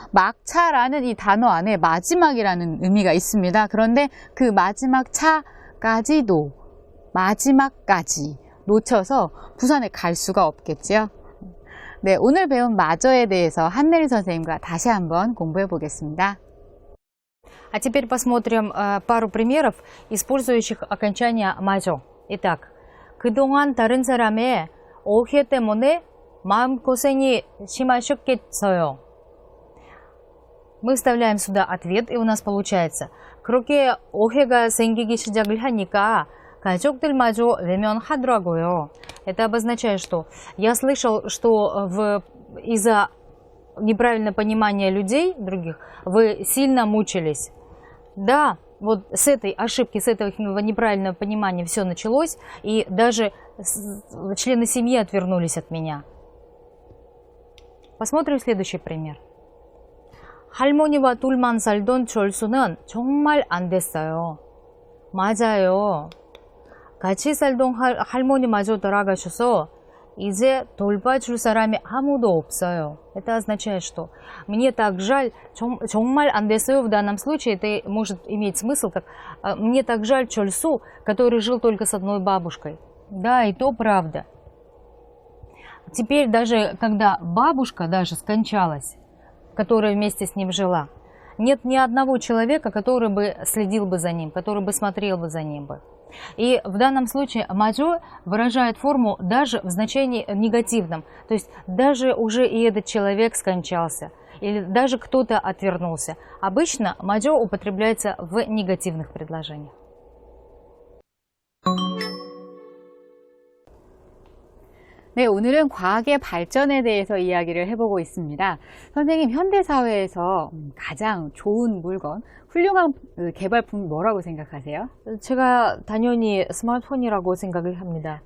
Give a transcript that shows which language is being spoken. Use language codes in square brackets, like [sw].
[ko] 막차라는 이 단어 안에 마지막이라는 의미가 있습니다. 그런데 그 마지막 차까지도, 마지막까지 놓쳐서 부산에 갈 수가 없겠지요. 네, 오늘 배운 마저에 대해서 한내리 선생님과 다시 한번 공부해 보겠습니다. [ru] А теперь посмотрим пару примеров, использующих окончание 마저. Итак, [ko] 그동안 다른 사람의 오해 때문에 마음고생이 심하셨겠어요. [ru] Мы вставляем сюда ответ, и у нас получается: [ko] 그렇게 오해가 생기기 시작을 하니까 가족들마저 외면하더라고요. [ru] Это обозначает, что я слышал, что из-за неправильного понимания людей, других, вы сильно мучились. Да, вот с этой ошибки, с этого неправильного понимания все началось, и даже члены семьи отвернулись от меня. Посмотрим следующий пример. [ko] 할머니와 둘만 살던 철수는 정말 안 됐어요. 맞아요. 같이 살던 할머니마저 돌아가셔서 이제 돌봐줄 사람이 아무도 없어요. [ru] Это означает, что мне так жаль, [ko] 정말 안 됐어요. [ru] В данном случае это может иметь смысл как мне так жаль Чольсу, который жил только с одной бабушкой. Да, и то правда. Теперь даже когда бабушка даже скончалась, которая вместе с ним жила, нет ни одного человека, который бы следил бы за ним, который бы смотрел бы за ним бы. И в данном случае маджо выражает форму даже в значении негативном. То есть даже уже и этот человек скончался, или даже кто-то отвернулся. Обычно маджо употребляется в негативных предложениях. [ko] 네, 오늘은 과학의 발전에 대해서 이야기를 해보고 있습니다. 선생님, 현대사회에서 가장 좋은 물건, 훌륭한 개발품 뭐라고 생각하세요? 제가 당연히 스마트폰이라고 생각을 합니다.